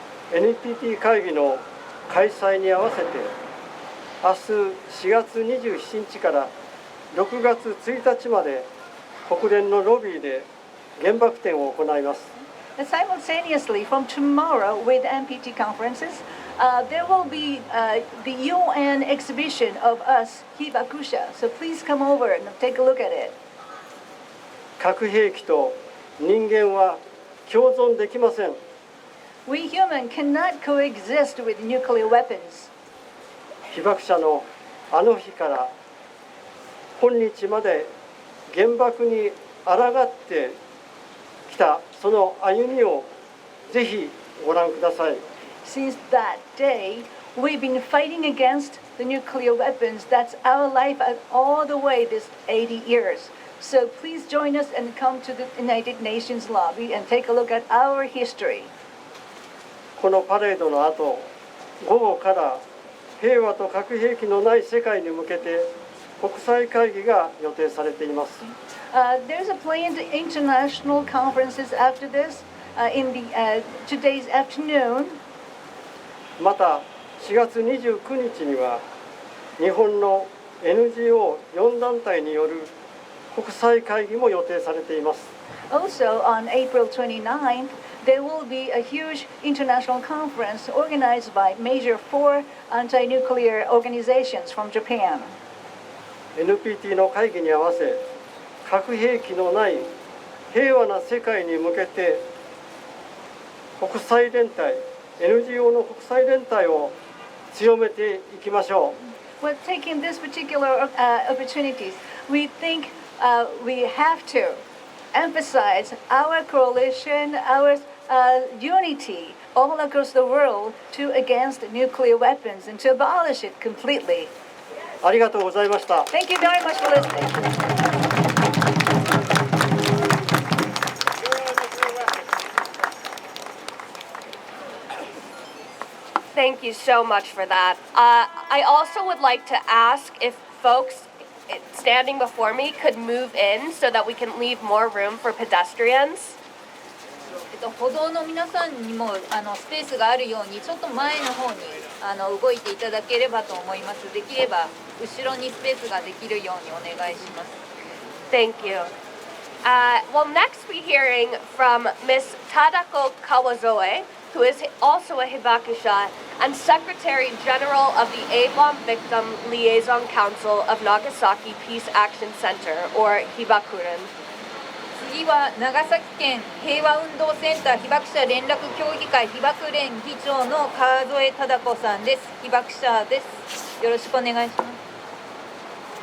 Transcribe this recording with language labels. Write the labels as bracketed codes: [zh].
[ja] NPT 会議の開催に合わせて明日4月27日から6月1日まで国連のロビーで原爆展を行います。 [en] Simultaneously, from tomorrow with NPT conferences, there will be the UN exhibition of us, Hibakusha. So please come over and take a look at it. [ja] 核兵器と人間は共存できません。 [en] We human cannot coexist with nuclear weapons. [ja] 被爆者のあの日から今日まで原爆に抗ってきたその歩みをぜひご覧ください。 [en] Since that day, we've been fighting against the nuclear weapons. That's our life all the way this 80 years. So please join us and come to the United Nations lobby and take a look at our history. [ja] このパレードの後、午後から平和と核兵器のない世界に向けて国際会議が予定されています。 [en] There's a planned international conferences after this in today's afternoon. [ja] また4月29日には日本の NGO4 団体による国際会議も予定されています。 [en] Also on April 29th, there will be a huge international conference organized by major 4 anti-nuclear organizations from Japan. [ja] NPT の会議に合わせ核兵器のない平和な世界に向けて国際連帯 NGO の国際連帯を強めていきましょう。 [en] Well, taking this particular opportunities, we think we have to emphasize our coalition, our unity all across the world to against nuclear weapons and to abolish it completely. [ja] ありがとうございました。 [en] Thank you very much for listening. Thank you so much for that. I also would like to ask if folks standing before me could move in so that we can leave more room for pedestrians. [ja] 歩道の皆さんにもスペースがあるようにちょっと前の方に動いていただければと思います。できれば後ろにスペースができるようにお願いします。 [en] Thank you. Well, next we're hearing from Ms. Tadako Kawazoe, who is also a Hibakusha and Secretary General of the A-Bomb Victim Liaison Council of Nagasaki Peace Action Center, or Hibakuren. [ja] 次は長崎県平和運動センター被爆者連絡協議会被爆連議長の川添忠子さんです。被爆者です。よろしくお願いします。